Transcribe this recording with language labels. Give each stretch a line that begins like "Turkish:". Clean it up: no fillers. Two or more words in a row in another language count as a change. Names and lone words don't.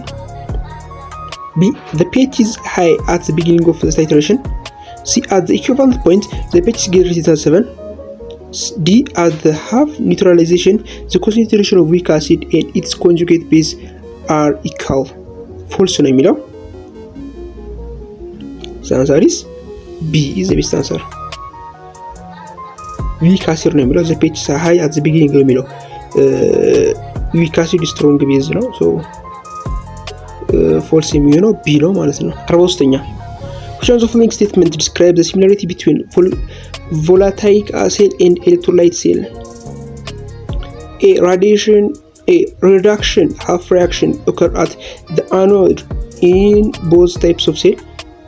English: B. The pH is high at the beginning of the titration. C. At the equivalent point the pH is greater than 7. D. At the half neutralization, the concentration of weak acid and its conjugate base are equal. False
Amharic: ነው የሚለው።
English: The answer is B is the best answer. weak acid
Amharic: ነው የሚለው።
English: the pH is high at the beginning
Amharic: ነው የሚለው።
English: weak acid strong base ነው። so false
Amharic: የሚሆነው B ነው ማለት ነው።
English: 43ኛ Which of the following statement describe the similarity between voltaic cell and electrolyte cell? A. Reduction half reaction occur at the anode in both types of cell. B.